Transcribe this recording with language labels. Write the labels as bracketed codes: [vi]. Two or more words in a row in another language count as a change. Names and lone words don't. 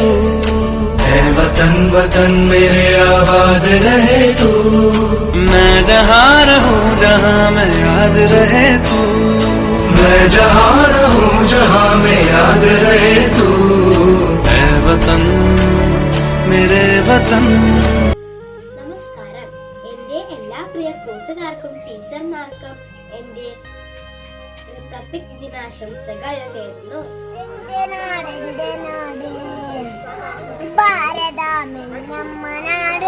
[hi] है वतन वतन मेरे आबाद रहे तू। मैं जहाँ रहूं जहाँ मैं याद रहे तू, मैं जहाँ रहूं जहाँ मैं याद रहे तू। है वतन मेरे वतन। [ml] നമസ്കാരം. എൻ്റെ എല്ലാ പ്രിയ കൂട്ടുകാർക്കും ടീച്ചർമാർക്കും എൻ്റെ റിപ്പബ്ലിക് ദിനാശംസകൾ നേരുന്നു. എന്റെ നാട് ഭാരതമെന്നമ്മ നാട്.